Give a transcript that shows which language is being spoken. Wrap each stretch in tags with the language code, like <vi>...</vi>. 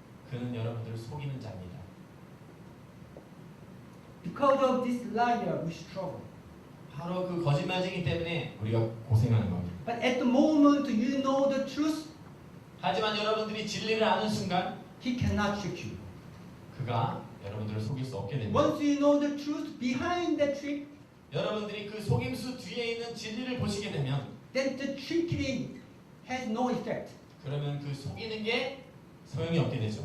<ko>그는 여러분들을 속이는 자입니다.</ko> <en>Because of this liar, we struggle.</en> <ko>바로 그 거짓말쟁이 때문에 우리가 고생하는 겁니다.</ko> <en>But at the moment you know the truth,</en> <ko>하지만 여러분들이 진리를 아는 순간</ko> <en>he cannot trick you.</en> <ko>그가 여러분들을 속일 수 없게 됩니다.</ko> <en>Once you know the truth behind that trick,</en> <ko>여러분들이 그 속임수 뒤에 있는 진리를 보시게 되면</ko> <en>then the trickery has no effect.</en> <ko>그러면 그 속이는 게 소용이 없게 되죠.</ko>